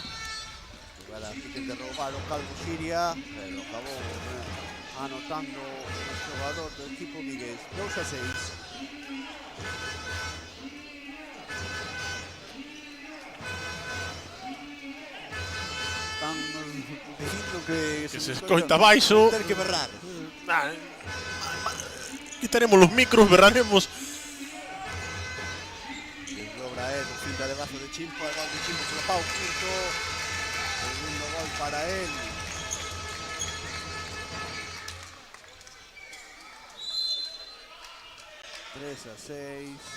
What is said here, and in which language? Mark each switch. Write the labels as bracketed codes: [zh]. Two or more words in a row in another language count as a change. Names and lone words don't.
[gl] Agora que tente roubar o Calvo Siria, pero acabou anotando o xogador do equipo vigués. 2-6. Están dicindo que se escoita baixo. Ter que berrar. [es] Quitaremos los micros, berraremos. Desdobra él, finta de brazo de Chimpo, el gol de Chimpo se lo paga un quinto. Segundo gol para él. (3-6).